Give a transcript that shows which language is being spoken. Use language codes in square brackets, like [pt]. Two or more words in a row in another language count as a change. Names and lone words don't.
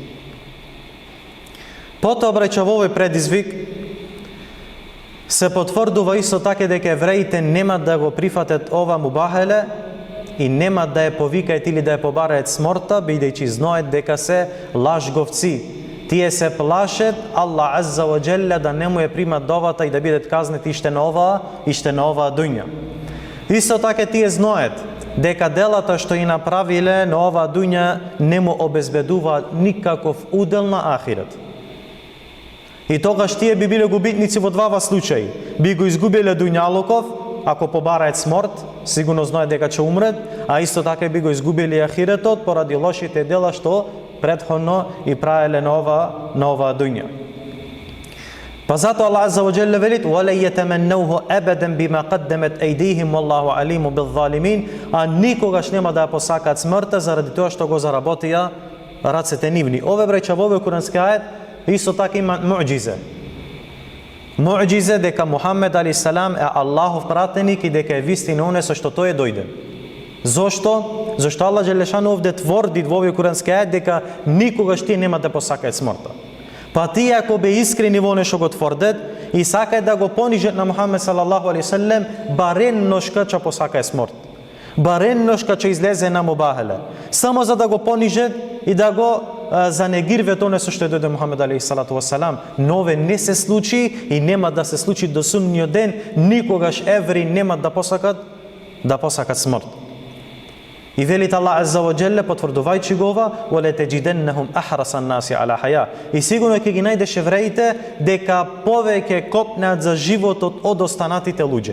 [mk] Потоа браќа во овој предизвик се потврдува исто така дека евреите нема да го прифатат ова мубахеле и нема да ја повикаат или да ја побараат смртта, бидејќи знаат дека се лажговци. Тие се плашат [ar] الله عز وجل [mk] да не му ја примат довата и да бидат казнети иште на оваа дуња. Исто така тие знаат дека делата што и направиле на оваа дуња не му обезбедуваат никаков удел на ахирет. И тогаш тие би биле губитници во двава случаи. Би го изгубиле дуњалуков, ако побараат смрт, сигурно знаат дека ќе умрет, а исто така би го изгубили ахиретот поради лошите дела што претходно и правеле на ова дуња. Па затоа [ar] الله عز وجل велит: "ولن يتمنوه أبدا بما قدمت أيديهم والله عليم بالظالمين", [mk] а никогаш нема да ја посакаат смртта заради тоа што го заработија рацете нивни. Ове браќа во овој курански ајет исто така има муџизе. Муџизе дека Мухамед [ar] عليه السلام [mk] е Аллахов пратеник и дека е вистина оне со што тој дојде. Зошто? Зошто Аллах Джелешану овде тврди во овој курански ајет дека никогаш тие нема да посакаат смртта. Па тие ако бе искрени во оне што го тврдат и сакаат да го понижат на Мухамед [ar] صلى الله عليه وسلم, [mk] барен ношка ќе посакаат смрт. Барен ношка ќе излезе на мубахеле. Само за да го понижат и да го занегирват оне со што дојде Мухамед [ar] عليه الصلاة والسلام. [mk] Но ове не се случи и нема да се случи до судниот ден. Никогаш евреи нема да посакат смрт. И велит [ar] الله عز وجل, [mk] потврдувајќи го ова: [ar] "ولتجدنهم أحرص الناس على حياة". [mk] И сигурно ќе ги најдеш евреите дека повеќе копнеат за животот од останатите луѓе.